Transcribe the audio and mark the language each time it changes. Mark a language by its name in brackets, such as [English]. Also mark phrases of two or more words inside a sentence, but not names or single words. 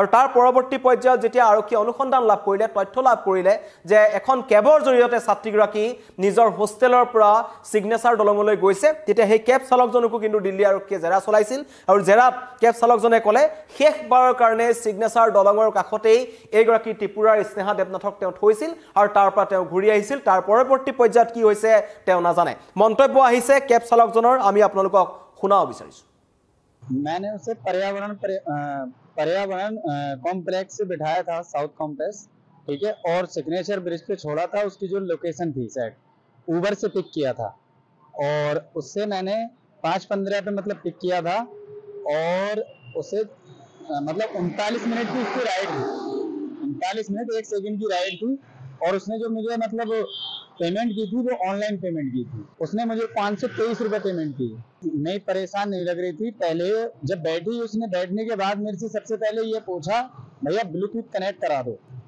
[Assamese] তাৰ পৰৱৰ্তী পৰ্যায়ত যেতিয়া আৰক্ষী অনুসন্ধান লাভ কৰিলে তথ্য লাভ কৰিলে যে এখন কেবৰ জৰিয়তে ছাত্ৰীগৰাকী নিজৰ হোষ্টেলৰ পৰা সিগনেচাৰ দলঙলৈ গৈছে তেতিয়া সেই কেব চালকজনকো কিন্তু দিল্লী আৰক্ষীয়ে জেৰা চলাইছিল আৰু জেৰাত কেব চালকজনে ক'লে শেষবাৰৰ কাৰণে সিগনেচাৰ দলঙৰ কাষতেই এইগৰাকী ত্ৰিপুৰাৰ স্নেহা দেৱনাথক তেওঁ থৈছিল আৰু তাৰ পৰা তেওঁ ঘূৰি আহিছিল তাৰ পৰৱৰ্তী পৰ্যায়ত কি হৈছে তেওঁ নাজানে মন্তব্য আহিছে কেব চালকজনৰ আমি আপোনালোকক শুনাও বিচাৰিছো [Hindi] मैंने उसे पर्यावरण कॉम्प्लेक्स से बिठाया था साउथ कॉम्प्लेक्स ठीक है और सिग्नेचर ब्रिज पे छोड़ा था उसकी जो लोकेशन थी सेट उबर से पिक किया था और उससे मैंने 5:15 पे मतलब पिक किया था और उसे मतलब 39 मिनट की उसकी राइड थी 39 मिनट 1 सेकंड की राइड थी और उसने जो मुझे मतलब पेमेंट की थी वो [English] online payment [Hindi] की थी उसने मुझे 523 रुपए पेमेंट की नहीं परेशान नहीं लग रही थी पहले जब बैठी उसने बैठने के बाद मेरे से सबसे पहले ये पूछा भैया [English] Bluetooth connect [Hindi] करा दो